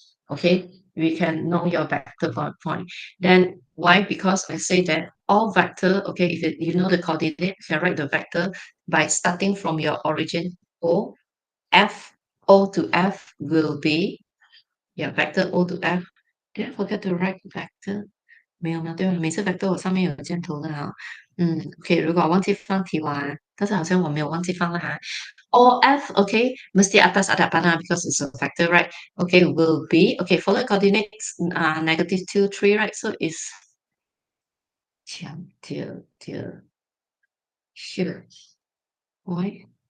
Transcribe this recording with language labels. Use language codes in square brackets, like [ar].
[en] Okay, we can know your vector for a point. Then why? Because I say that all vector, okay, if you know the coordinate, you can write the vector by starting from your origin O, F, O to F will be vector O to F. Did I forget to write vector? [zh] 没有，对，每次 vector 我上面有箭头的哈。OK，如果我忘记放题完，但是好像我没有忘记放了哈。 [en] OF, okay, [ms] mesti atas ada panah [en] because it's a vector, right? Okay, will be, okay, follow coordinates, -2, 3, right? So it's 强调 here. Why?